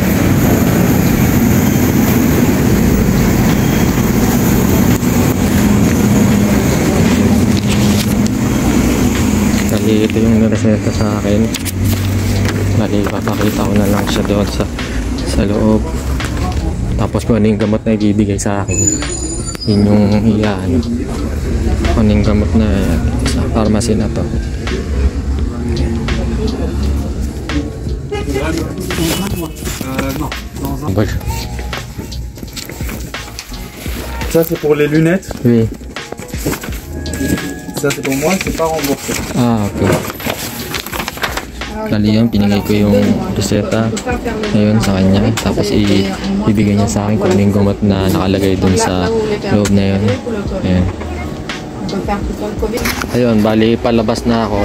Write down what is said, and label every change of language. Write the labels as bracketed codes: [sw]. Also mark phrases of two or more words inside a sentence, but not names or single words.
[tl] Bali ito yung reseta sa akin. Bali papakita ko na lang siya doon sa loob. Tapos kung ano yung gamot na ibibigay sa akin, yun yung ano, kung ano yung gamot na sa pharmacy na to. [fr] Ça c'est pour les lunettes. Oui. Ça c'est pour moi, c'est pas remboursé. Ah, okay. [tl] Bali yan, pinigay ko yung reseta ngayon sa kanya. Tapos ibigay niya sa akin kung ano yung gamot na nakalagay dun sa loob na yun. Ayan. Ayun, bali palabas na ako.